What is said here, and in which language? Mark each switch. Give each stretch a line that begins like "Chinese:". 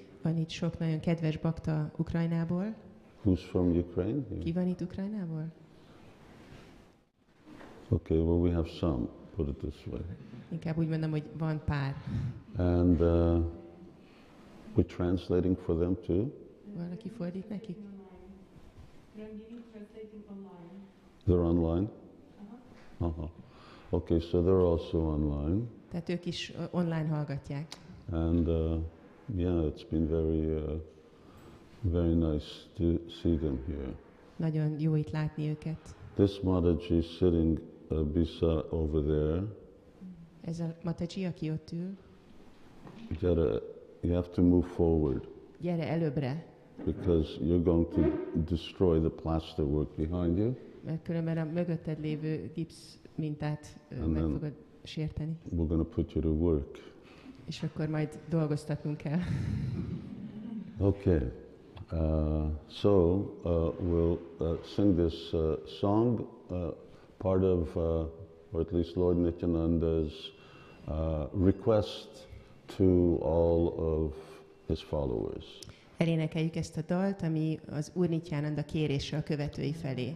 Hungarian: Van itt sok nagyon kedves bakta Ukrajnából.
English: Who's from Ukraine?
Hungarian: Ki van itt Ukrajnából?
English: Okay, well we have some, put it this way.
Hungarian: Inkább úgy mondom, hogy van pár.
English: And we're translating for them too.
Hungarian: Valaki fordít nekik?
English: They're online? Okay, so they're also online.
Hungarian: Tehát ők is online hallgatják.
English: And yeah, it's been very nice to see them here.
Hungarian: Nagyon jó itt látni őket.
English: This Mataji is sitting over there.
Hungarian: Ez a Mataji, aki ott ül.
English: You have to move forward.
Hungarian: Gyere előbbre.
English: Because you're going to destroy the plasterwork behind you.
Hungarian: Mert különben a mögötted lévő gipsz mintát meg fogod sérteni.
English: We're going to put you to work.
Hungarian: És akkor majd dolgoztatnunk kell.
English: Okay. So we'll sing this song, part of, or at least Lord Nityananda's request to all of his followers.
Hungarian: Elénekeljük ezt a dalt, ami az Úr Nityananda kérése a követői felé.